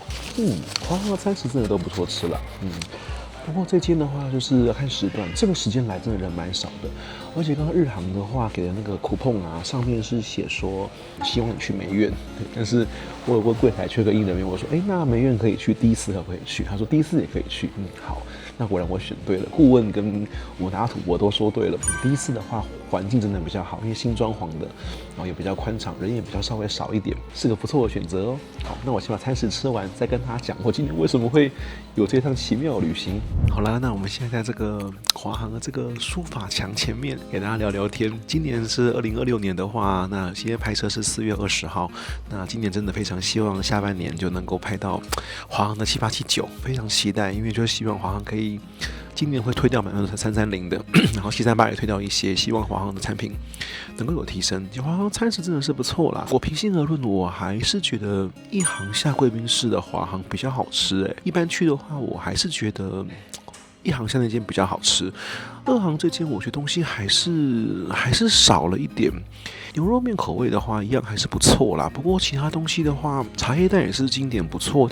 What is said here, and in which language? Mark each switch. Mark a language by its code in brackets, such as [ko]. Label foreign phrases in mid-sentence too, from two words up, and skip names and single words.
[zh] 華航的餐食真的都不錯吃了，不過這間的話就是要看時段，這個時間來真的人蠻少的，而且剛剛日航的話給的那個 coupon 啊，上面是寫說希望你去梅苑，但是我有過櫃檯缺個印人員，我說那梅苑可以去，第一次可不可以去？他說第一次也可以去，好，那果然我選對了，顧問跟我打土我都說對了，第一次的話環境真的比較好，因為新裝潢的，然後也比較寬敞，人也比較稍微少一點，是個不錯的選擇哦。好，那我先把餐食吃完，再跟大家講我今天為什麼會有這趟奇妙的旅行。好了，那我們現在在這個華航的這個書法牆前面給大家聊聊天。今年是2026年的話，那今天拍攝是4月20號。那今年真的非常希望下半年就能夠拍到華航的7879，非常期待，因為就是希望華航可以今年會推掉330的，然後738也推掉一些，希望華航的產品能夠有提升。華航餐食真的是不錯啦，我平心而論，我還是覺得一航下貴賓室的華航比較好吃。一般去的話，我還是覺得一航下那間比較好吃，二航這間我覺得東西還是少了一點。牛肉麵口味的話，一樣還是不錯啦。不過其他東西的話，茶葉蛋也是經典不錯。